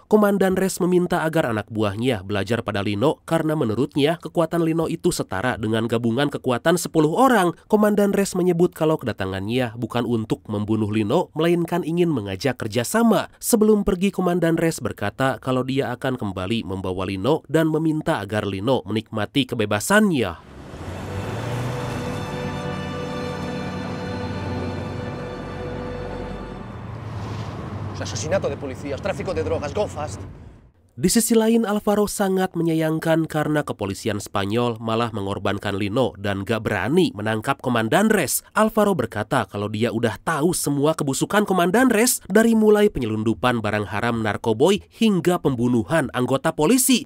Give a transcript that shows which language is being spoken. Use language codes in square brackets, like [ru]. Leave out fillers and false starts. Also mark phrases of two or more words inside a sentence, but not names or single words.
[id] Komandan Res meminta agar anak buahnya belajar pada Lino karena menurutnya kekuatan Lino itu setara dengan gabungan kekuatan 10 orang. Komandan Res menyebut kalau kedatangannya bukan untuk membunuh Lino, melainkan ingin mengajak kerjasama. Sebelum pergi, Komandan Res berkata kalau dia akan kembali membawa Lino dan meminta agar Lino menikmati kebebasannya. [es] Asesinato de policías, tráfico de drogas, [en] go fast. [id] Di sisi lain, Alvaro sangat menyayangkan karena kepolisian Spanyol malah mengorbankan Lino dan gak berani menangkap Komandan Res. Alvaro berkata kalau dia udah tahu semua kebusukan Komandan Res, dari mulai penyelundupan barang haram narkoboy hingga pembunuhan anggota polisi.